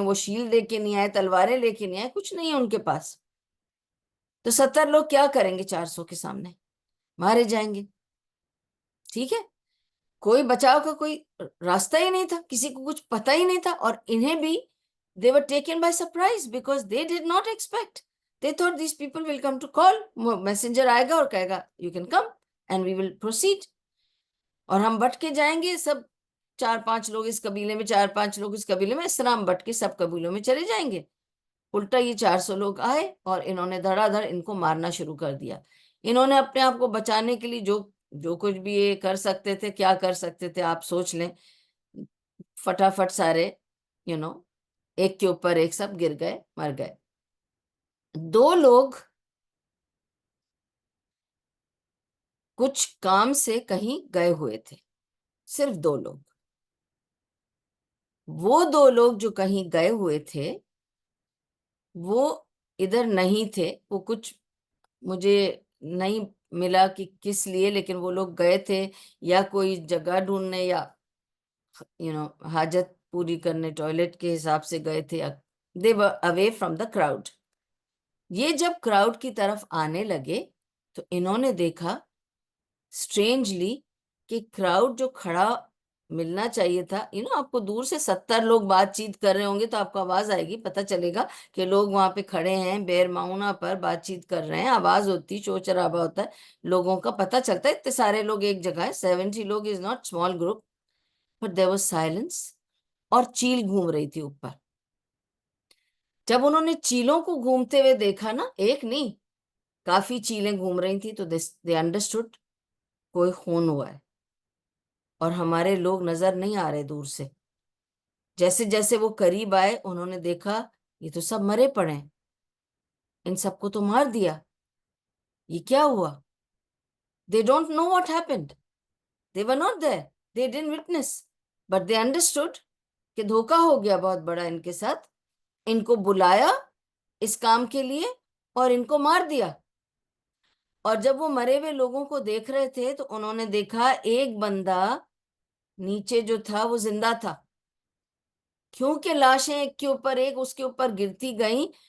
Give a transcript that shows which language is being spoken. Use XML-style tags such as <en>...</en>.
<ur>وہ شیلڈ لے کے نہیں آئے، تلواریں لے کے نہیں آئے، کچھ نہیں ہے ان کے پاس. تو 70 لوگ کیا کریں گے 400 کے سامنے؟ مارے جائیں گے. ٹھیک ہے، کوئی بچاؤ کا کوئی راستہ ہی نہیں تھا، کسی کو کچھ پتہ ہی نہیں تھا، اور انہیں بھی</ur> <en>they were taken by surprise because they did not expect. They thought these people will come to call, messenger</en> <ur>آئے گا اور کہے گا</ur> <en>you can come and we will proceed.</en> <ur>اور ہم بٹ کے جائیں گے سب، 4-5 لوگ اس قبیلے میں، 4-5 لوگ اس قبیلے میں، اس طرح ہم بٹ کے سب قبیلوں میں چلے جائیں گے. الٹا یہ 400 لوگ آئے اور انہوں نے دھڑا دھڑ ان کو مارنا شروع کر دیا. انہوں نے اپنے آپ کو بچانے کے لیے جو کچھ بھی یہ کر سکتے تھے، کیا کر سکتے تھے آپ سوچ لیں. فٹافٹ سارے ایک کے اوپر ایک سب گر گئے، مر گئے. 2 لوگ کچھ کام سے کہیں گئے ہوئے تھے، صرف 2 لوگ. وہ 2 لوگ جو کہیں گئے ہوئے تھے وہ ادھر نہیں تھے. وہ کچھ مجھے نہیں ملا کہ کس لیے، لیکن وہ لوگ گئے تھے یا کوئی جگہ ڈھونڈنے یا حاجت پوری کرنے، ٹوائلٹ کے حساب سے گئے تھے.</ur> <en>they were away from the crowd.</en> <ur>یہ جب کراؤڈ کی طرف آنے لگے تو انہوں نے دیکھا اسٹرینجلی کہ کراؤڈ جو کھڑا ملنا چاہیے تھا، آپ کو دور سے 70 لوگ بات چیت کر رہے ہوں گے تو آپ کو آواز آئے گی، پتہ چلے گا کہ لوگ وہاں پہ کھڑے ہیں، بیر معونہ پر بات چیت کر رہے ہیں، آواز ہوتی، شور شرابہ ہوتا ہے، لوگوں کا پتہ چلتا ہے. اتنے سارے لوگ ایک جگہ ہے، 70 لوگ</ur> <en>Is not small group. But there was silence,</en> <ur>اور چیل گھوم رہی تھی اوپر. جب انہوں نے چیلوں کو گھومتے ہوئے دیکھا نا، ایک نہیں کافی چیلیں گھوم رہی تھی، تو</ur> <en>they understood</en> <ur>کوئی خون ہوا ہے، اور ہمارے لوگ نظر نہیں آ رہے دور سے. جیسے جیسے وہ قریب آئے انہوں نے دیکھا یہ تو سب مرے پڑے ہیں، ان سب کو تو مار دیا، یہ کیا ہوا.</ur> <en>they don't know what happened, they were not there, they didn't witness, but they understood</en> <ur>کہ دھوکا ہو گیا بہت بڑا ان کے ساتھ. ان کو بلایا اس کام کے لیے اور ان کو مار دیا. اور جب وہ مرے ہوئے لوگوں کو دیکھ رہے تھے تو انہوں نے دیکھا ایک بندہ نیچے جو تھا وہ زندہ تھا، کیونکہ لاشیں ایک کے اوپر ایک اس کے اوپر گرتی گئیں.</ur>